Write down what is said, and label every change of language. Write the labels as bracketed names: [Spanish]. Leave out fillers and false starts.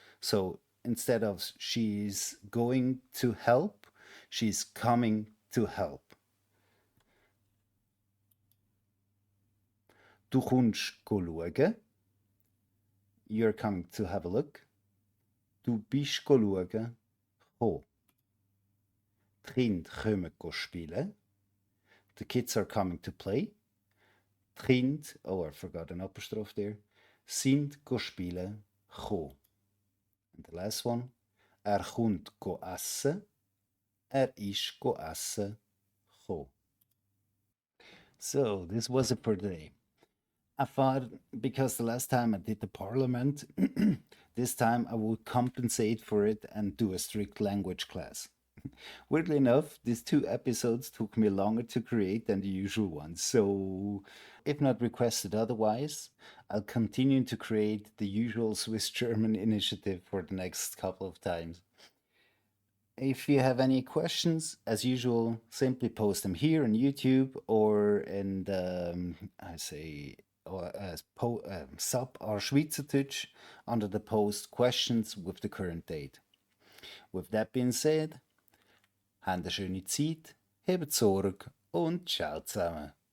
[English] So instead of she's going to help, she's coming to help. [German] Du kommst go schauen. [English] You're coming to have a look. [German] Du bist go schauen. Go. Die Kinder kommen go spielen. [English] The kids are coming to play. [German] Die Kinder, [English] oh, I forgot an apostrophe there, [German] sind go spielen, go. [English] And the last one, [German] kommt go essen, ist go essen, go. [English] So, this was it for today. I thought because the last time I did the parliament, this time I would compensate for it and do a strict language class. Weirdly enough, these two episodes took me longer to create than the usual ones, so if not requested otherwise, I'll continue to create the usual Swiss German initiative for the next couple of times. If you have any questions, as usual, simply post them here on YouTube or in the, I say, or sub or Schweizerdeutsch under the post questions with the current date. With that being said, [German] habt eine schöne Zeit, habt Sorge und ciao zusammen.